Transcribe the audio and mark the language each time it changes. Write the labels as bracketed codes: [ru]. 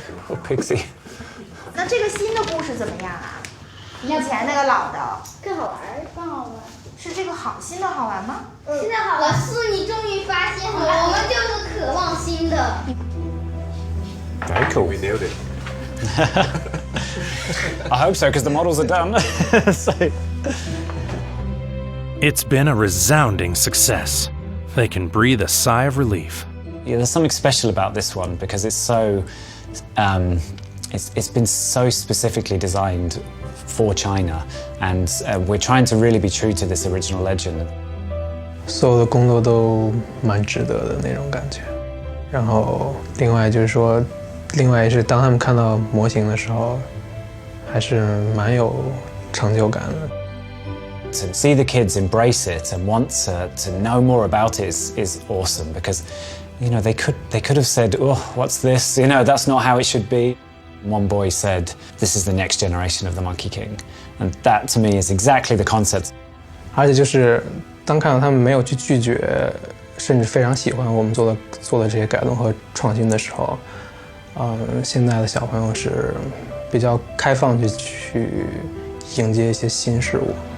[en] Oh, Pixie. [zh] 那这个新的故事怎么样啊？以前那个老的更好玩，更好玩。是这个新的好玩吗？现在好玩。老师，你终于发现了，我们就是渴望新的。 [en] Very cool. We nailed it. I hope so, because the models are done. So. It's been a resounding success. They can breathe a sigh of relief. Yeah, there's something special about this one because it's so, it's been so specifically designed for China, and we're trying to really be true to this original legend. [zh] 所有的工作都蛮值得的那种感觉。然后另外就是说，另外是当他们看到模型的时候，还是蛮有成就感的。 [en] To see the kids embrace it and want to know more about it is awesome because, you know, they could have said, oh, what's this? You know, that's not how it should be. One boy said, this is the next generation of the Monkey King. And that to me is exactly the concept. [zh] 而且就是当看到他们没有去拒绝，甚至非常喜欢我们做的这些改动和创新的时候，现在的小朋友是比较开放去迎接一些新事物。